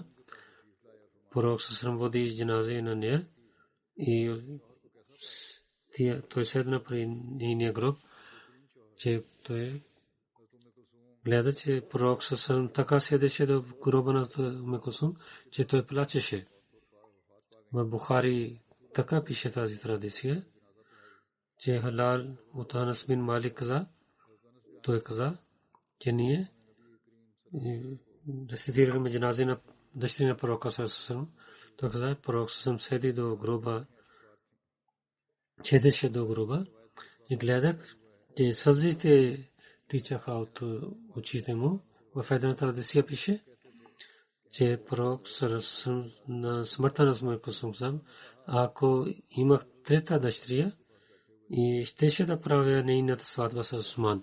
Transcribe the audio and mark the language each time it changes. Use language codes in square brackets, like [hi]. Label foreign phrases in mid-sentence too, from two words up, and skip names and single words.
[bg] Пророк саллаллаху води джаназе на нея и той седна при нейния гроб, че той гледа, че пророк саллаллаху така седеше до гроба на Уmm Кулсум, че той плачеше. В Бухари така пише тази традиция, че Халал от Анас бин Малик каза, той каза, че ние рецитирахме джаназе на дъщеря на пророка [ar] صلى الله عليه وسلم. [bg] Той каза, пророк саллаллаху седи до гроба, седеше до гроба и гледах, че сълзите тичаха от очите му. В една традиция пише, че пророк на смъртта на Мусалман, ако имах трета дъщеря и щеше да правя нейната сватба с Усман.